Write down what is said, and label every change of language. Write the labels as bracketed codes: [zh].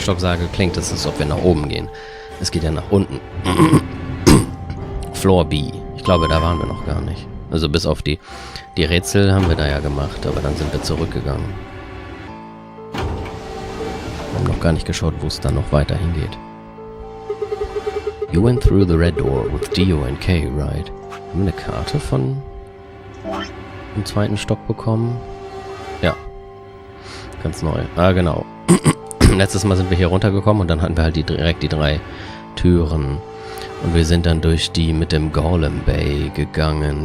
[de] Stock sage, klingt es, als ob wir nach oben gehen. Es geht ja nach unten. Floor B. Ich glaube, da waren wir noch gar nicht. Also bis auf die Rätsel haben wir da ja gemacht, aber dann sind wir zurückgegangen. Wir haben noch gar nicht geschaut, wo es dann noch weiter hingeht. [en] You went through the red door with Dio and Kay, right? [de] Haben wir eine Karte von im 2. Stock bekommen? Ja. Ganz neu. Ah, genau. Letztes Mal sind wir hier runtergekommen und dann hatten wir halt direkt die 3 Türen. Und wir sind dann durch die mit dem Golem Bay gegangen.